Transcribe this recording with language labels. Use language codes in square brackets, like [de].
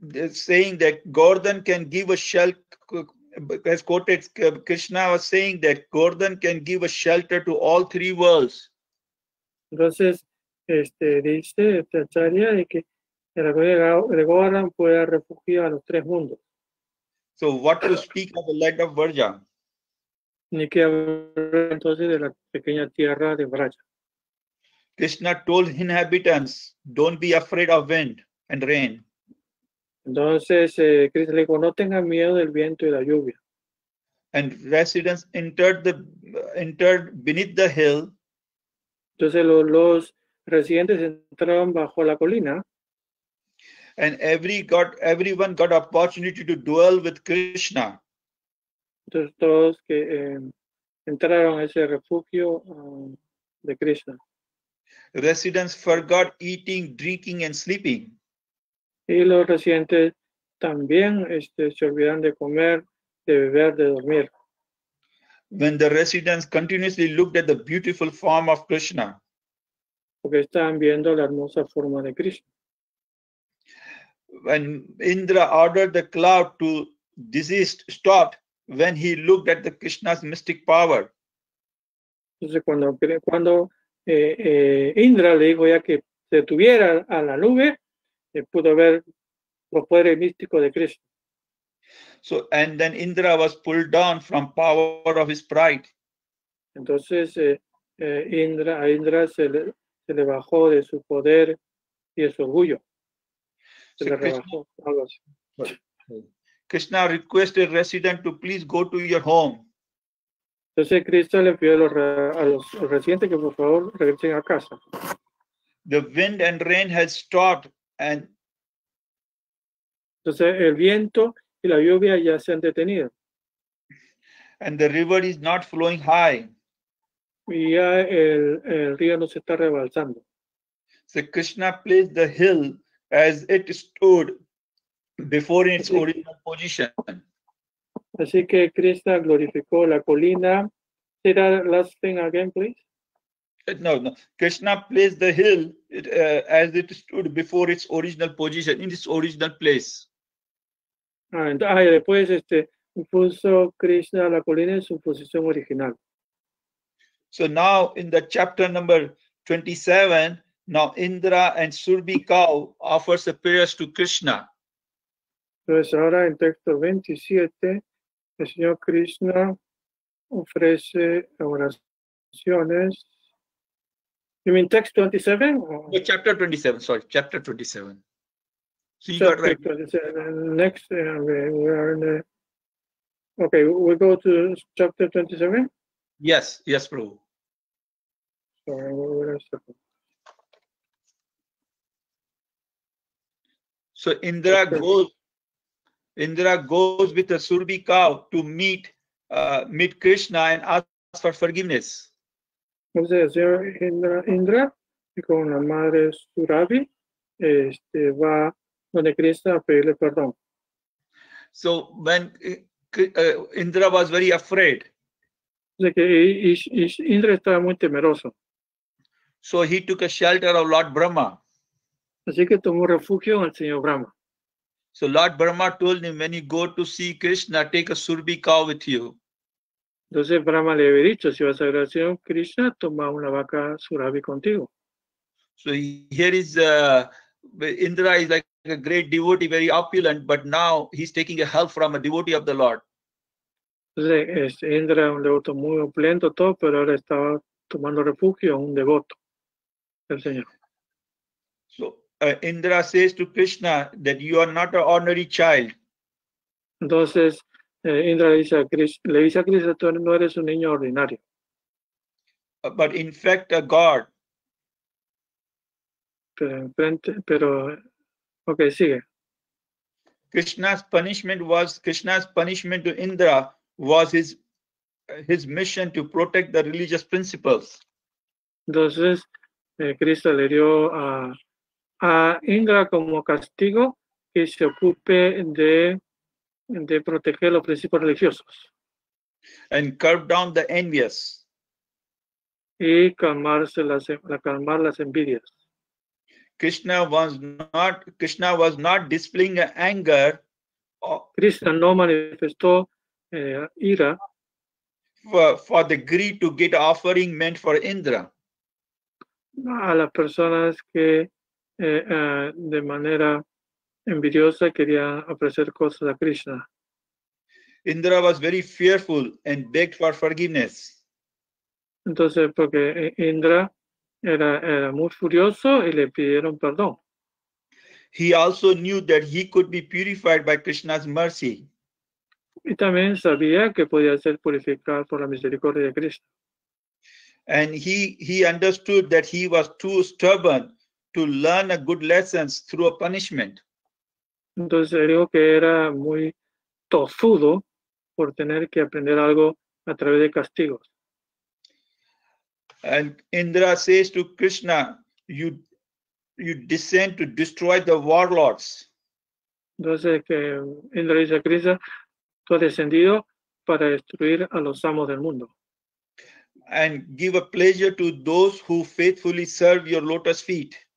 [en] saying that Gordhan can give a shelter, has quoted, Krishna was saying that Gordhan can give a shelter to all three worlds. [es] Entonces, dice Acharya de que el de Govardhan puede refugiar a los tres mundos. [en] So what to speak of the land of Varja? [es] Ni que hablar entonces de la pequeña tierra de Braja. [en] Krishna told inhabitants, don't be afraid of wind and rain. [es] Entonces, Krishna le dijo, no tengan miedo del viento y la lluvia. [en] And residents entered beneath the hill. [es] Entonces, los residentes entraron bajo la colina. [en] And everyone got opportunity to dwell with Krishna. [es] Entonces, todos que entraron a ese refugio de Krishna. [en] Residents forgot eating, drinking, and sleeping. [es] Y los residentes también se olvidan de comer, de beber, de dormir. [en] When the residents continuously looked at the beautiful form of Krishna. [es] Porque estaban viendo la hermosa forma de Krishna. [en] When Indra ordered the cloud to desist, stopped when he looked at the Krishna's mystic power. [es] Entonces, cuando Indra le dijo ya que se detuviera a la nube, pudo ver los poderes místicos de Krishna. [en] So, and then Indra was pulled down from power of his pride. [es] Entonces a Indra se le bajó de su poder y de su orgullo. Se [en] So [es] le [en] Krishna, [es] rebajó, algo así. [en] Krishna requested resident to please go to your home. [es] Entonces Krishna le pidió a los residentes que por favor regresen a casa. [en] The wind and rain had stopped, and [es] Entonces el viento y la lluvia ya se han detenido. [en] the river is not flowing high. [es] Y ya el río no se está rebalsando. [en] So Krishna placed the hill as it stood before its original position. [es] Así que Krishna glorificó la colina. [en] Say that last thing again, please. [es] No. [en] Krishna placed the hill as it stood before its original position, in its original place. Después puso Krishna la colina en su posición original. So now in the chapter number 27, now Indra and Surbi cow offers a prayers to Krishna. [es] Entonces ahora en texto 27, el Señor Krishna ofrece oraciones. [en] You mean text 27? No, chapter 27, sorry, chapter 27. So you Chapter got right. 27. Next, we are in the, okay, we go to chapter 27. Yes, Prabhu. Sorry, where is it? So Indra goes with a Surbi cow to meet Krishna and ask for forgiveness. [es] Entonces el señor Indra y con la madre Surabi va donde Krishna a pedirle perdón. [en] So when Indra was very afraid, [es] De que Indra estaba muy temeroso, [en] so he took a shelter of Lord Brahma. [es] así que tomó refugio en el señor Brahma. [en] So Lord Brahma told him, when you go to see Krishna, take a Surbi cow with you. [es] Entonces Brahma le había dicho, si vas a ver al señor Krishna, toma una vaca Surabi contigo. [en] So here is Indra is like a great devotee, very opulent, but now he's taking a help from a devotee of the Lord. [es] Entonces Indra es un devoto muy opulento, todo, pero ahora estaba tomando refugio en un devoto del Señor. [en] So Indra says to Krishna that you are not an ordinary child. [es] Entonces Indra le dice a Krishna, tú no eres un niño ordinario, [en] But in fact a God. [es] pero ok, sigue. [en] Krishna's punishment to Indra was his mission to protect the religious principles. [es] Entonces Krishna le dio a Indra como castigo que se ocupe de proteger los principios religiosos [en] and curb down the envious. [es] y calmar las envidias. [en] Krishna was not displaying anger [es] Krishna no manifestó ira [en] for the greed to get offering meant for Indra. [es] A las personas que de manera envidiosa querían ofrecer cosas a Krishna. [en] Indra was very fearful and begged for forgiveness. [es] Entonces, porque Indra era muy furioso y le pidieron perdón. [en] He also knew that he could be purified by Krishna's mercy. [es] Y también sabía que podía ser purificado por la misericordia de Krishna. [en] And he understood that he was too stubborn to learn a good lessons through a punishment. [es] Entonces él dijo que era muy tozudo por tener que aprender algo a través de castigos. [en] And Indra says to Krishna, you descend to destroy the warlords. [es] Entonces que Indra dice a Krishna, tú has descendido para destruir a los amos del mundo. [en] And give a pleasure to those who faithfully serve your lotus feet.